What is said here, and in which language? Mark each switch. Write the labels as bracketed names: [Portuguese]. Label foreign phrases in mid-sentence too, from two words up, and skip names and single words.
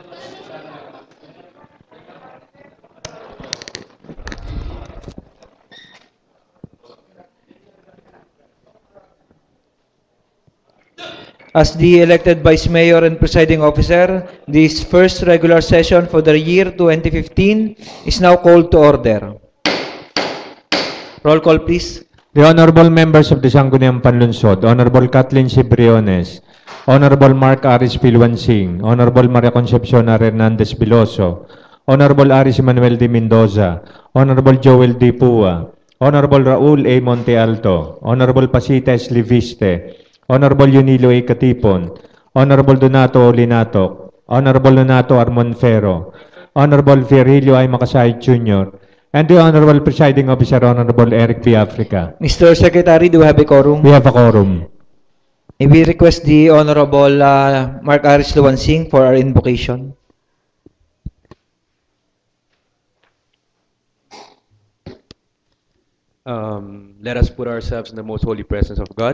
[English] As the elected Vice Mayor and Presiding Officer, this first regular session for the year 2015 is now called to order. Roll call, please. The honorable members of the Sangguniang Panlunsod, Honorable Kathleen C. Briones, Honorable Mark Aris Pilwansing, Honorable Maria Concepcion Hernandez Biloso, Honorable Aris Manuel D. Mendoza, Honorable Joel D. Pua, Honorable Raul A. Monte Alto, Honorable Pasita S. Liviste, Honorable Yunilo A. Katipon, Honorable Donato Olinato, Honorable Donato Armonfero, Honorable Virgilio I. Makasay Jr., and the Honorable Presiding Officer, Honorable Eric P. Africa. Mr. Secretary, do we have a quorum? We have a quorum. May we request the Honorable Mark Aris Luwansing for our invocation. Let us put ourselves in the most holy presence of God.